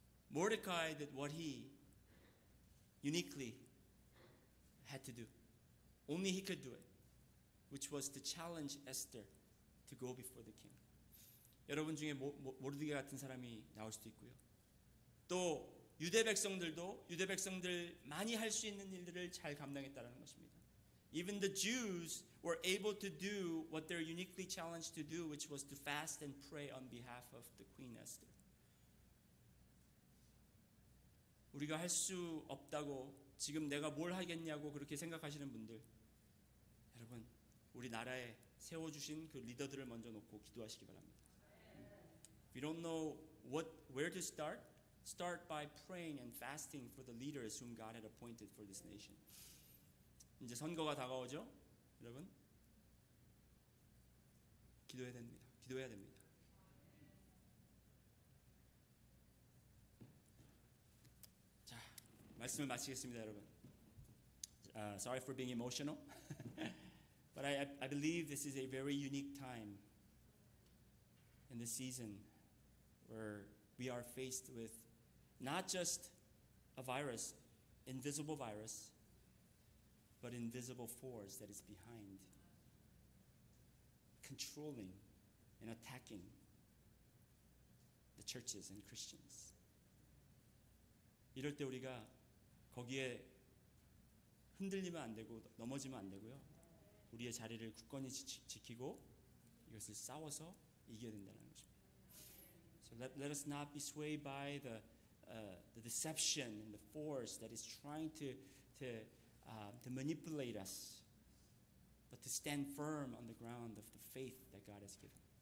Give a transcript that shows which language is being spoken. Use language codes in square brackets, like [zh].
[en] Mordecai did what he uniquely had to do. Only he could do it, which was to challenge Esther to go before the king. [ko] 여러분 중에 모르드게 같은 사람이 나올 수도 있고요. 또 유대 백성들 많이 할 수 있는 일들을 잘 감당했다는 것입니다. [en] Even the Jews were able to do what they're uniquely challenged to do, which was to fast and pray on behalf of the Queen Esther. [ko] 우리가 할 수 없다고 지금 내가 뭘 하겠냐고 그렇게 생각하시는 분들, 여러분, 우리 나라에 세워주신 그 리더들을 먼저 놓고 기도하시기 바랍니다. [en] If you don't know where to start by praying and fasting for the leaders whom God had appointed for this nation. [ko] 이제 선거가 다가오죠, 여러분. 기도해야 됩니다. 자, 말씀을 마치겠습니다, 여러분. [en] Sorry for being emotional, but I believe this is a very unique time in this season where we are faced with not just a virus, invisible virus, but invisible force that is behind, controlling and attacking the churches and Christians. [ko] 이럴 때 우리가 거기에 흔들리면 안 되고 넘어지면 안 되고요. 우리의 자리를 굳건히 지키고 이것을 싸워서 이겨야 된다는 것입니다. [en] So let us not be swayed by the deception and the force that is trying to manipulate us, but to stand firm on the ground of the faith that God has given.